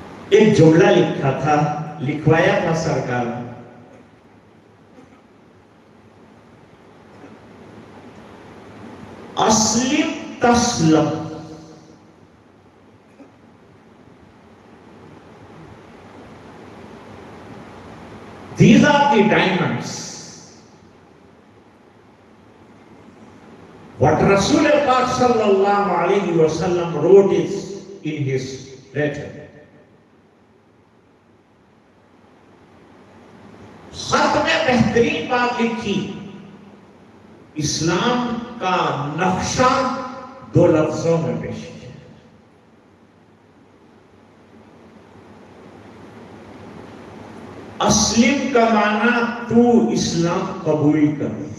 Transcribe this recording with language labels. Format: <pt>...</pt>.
<ur>ایک جملہ لکھا تھا، لکھوایا تھا سرکار نے، Aslam تسلم۔</ur> <en>These are the diamonds. What Rasul Pak sallallahu alayhi wa sallam wrote is in his letter.</en> <ur>خط میں بہترین بات لکھی، اسلام کا نقشہ 2 لفظوں میں پیش کیا۔ اسلم کا معنی تو اسلام قبول کر،</ur>